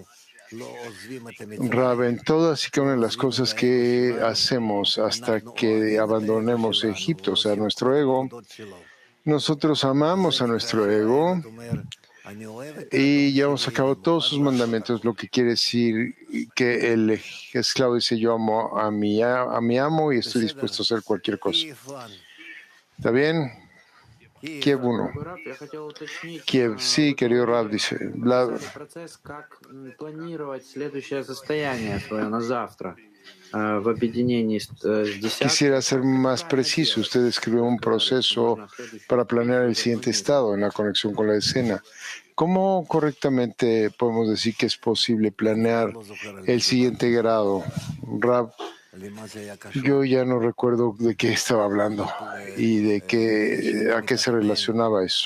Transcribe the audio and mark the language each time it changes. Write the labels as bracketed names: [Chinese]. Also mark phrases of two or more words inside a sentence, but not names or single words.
[Spanish] Rab, en todas y cada una de las cosas que hacemos hasta que abandonemos Egipto, o sea, nuestro ego, nosotros amamos a nuestro ego y llevamos a cabo todos sus mandamientos, lo que quiere decir que el esclavo dice yo amo a mi amo y estoy dispuesto a hacer cualquier cosa. ¿Está bien? Kiev 1. Kiev, sí, querido Rab, dice Vlad. [Russian] Процесс, как планировать следующее состояние свое на завтра в объединении с десяткой. [Spanish] Quisiera ser más preciso. Usted describió un proceso para planear el siguiente estado en la conexión con la escena. ¿Cómo correctamente podemos decir que es posible planear el siguiente grado? Rab, yo ya no recuerdo de qué estaba hablando y a qué se relacionaba eso.